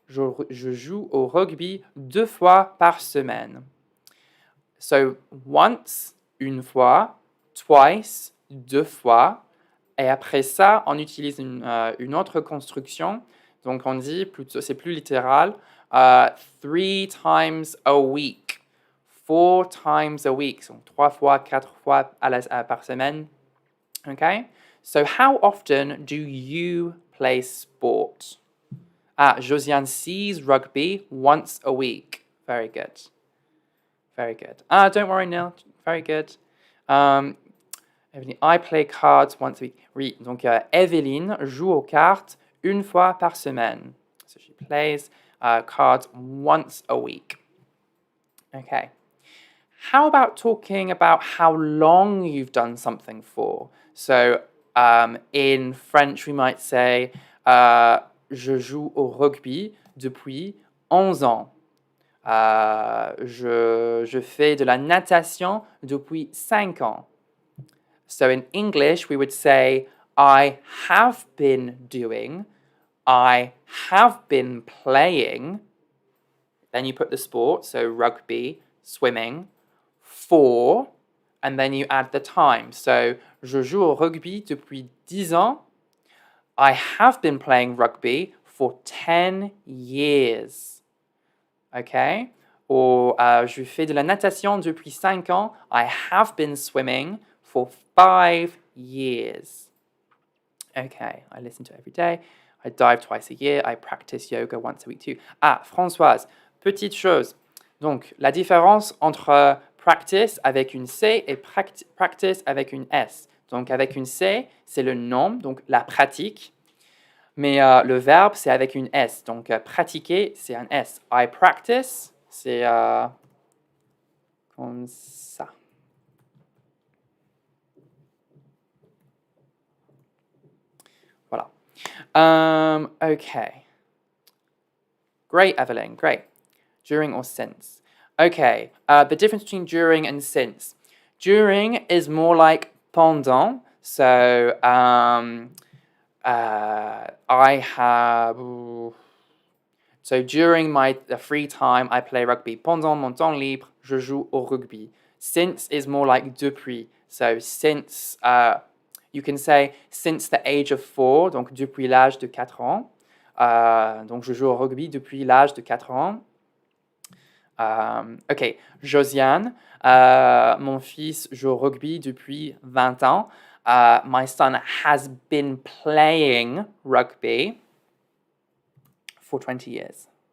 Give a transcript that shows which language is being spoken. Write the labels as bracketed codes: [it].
[fr] Je joue au rugby 2 fois par semaine. [en] So, once, une fois, twice, 2 fois. [fr] Et après ça, on utilise une autre construction. Donc, on dit, plutôt, c'est plus littéral, [en] 3 times a week. 4 times a week. [fr] Donc, 3 fois, 4 fois par semaine. [en] Okay? So, how often do you play sport? Josiane sees rugby once a week. Very good. Very good. Don't worry, Neil. Very good. I play cards once a week. [fr] Oui, donc Evelyne joue aux cartes une fois par semaine. [en] So she plays cards once a week. Okay. How about talking about how long you've done something for? So in French, we might say [fr] je joue au rugby depuis 11 ans. Je fais de la natation depuis 5 ans. [en] So in English, we would say, I have been doing, I have been playing. Then you put the sport, so rugby, swimming, for, and then you add the time. [fr] So, je joue au rugby depuis 10 ans. [en] I have been playing rugby for 10 years. Okay? [fr] Or, je fais de la natation depuis 5 ans. [en] I have been swimming for 5 years. Okay, I listen to it every day. I dive twice a year. I practice yoga once a week too. [fr] Françoise, petite chose. Donc, la différence entre practice avec une C et practice avec une S. Donc, avec une C, c'est le nom, donc la pratique. Mais le verbe, c'est avec une S. Donc, pratiquer, c'est un S. [en] I practice, [fr] c'est comme ça. [en] Voilà. Okay. Great, Evelyn. Great. During or since. Okay. The difference between during and since. During is more like pendant. So, I have... So, during my free time, I play rugby. [fr] Pendant mon temps libre, je joue au rugby. [en] Since is more like depuis. So, since... you can say since the age of 4, [fr] donc depuis l'âge de 4 ans. Donc, je joue au rugby depuis l'âge de 4 ans. OK. Josiane, mon fils joue au rugby depuis 20 ans. [en] My son has been playing rugby for 20 years.